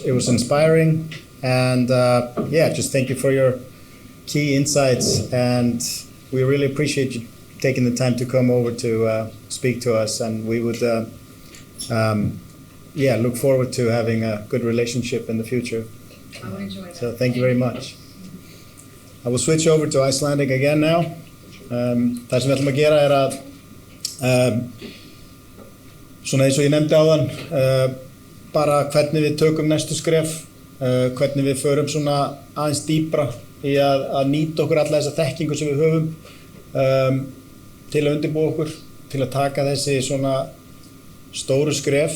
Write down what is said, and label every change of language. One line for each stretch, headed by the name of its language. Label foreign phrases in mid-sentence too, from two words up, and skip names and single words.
English: It was inspiring, and yeah, just thank you for your key insights, and we really appreciate you taking the time to come over to speak to us, and we would yeah, look forward to having a good relationship in the future. I would enjoy that. So thank you very much. I will switch over to Icelandic again now.
Icelandic: Það sem við ætlum að gera að svona eins og ég nefndi áðan, bara hvernig við tökum næstu skref, hvernig við förum svona aðeins dýpra í að nýta okkur alla þessa þekkingu sem við höfum til að undirbúa okkur, til að taka þessi svona stóru skref.